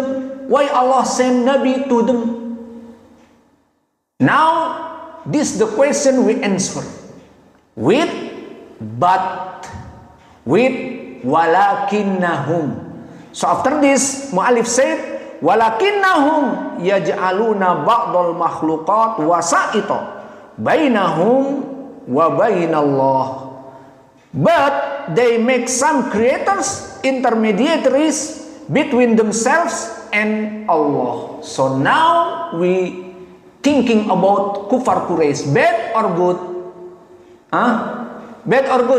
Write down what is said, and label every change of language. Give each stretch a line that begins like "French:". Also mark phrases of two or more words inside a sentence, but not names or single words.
English: Why Allah sent Nabi to them? Now this is the question we answer with but, with walakinnahum. So after this mu'alif said
Arabic: ولكنهم يجعلون بعض المخلوقات وسائط بينهم وبين الله.
English: But they make some creators intermediaries between themselves and Allah. So now we thinking about Kufar Quraisy, bad or good? Bad or good?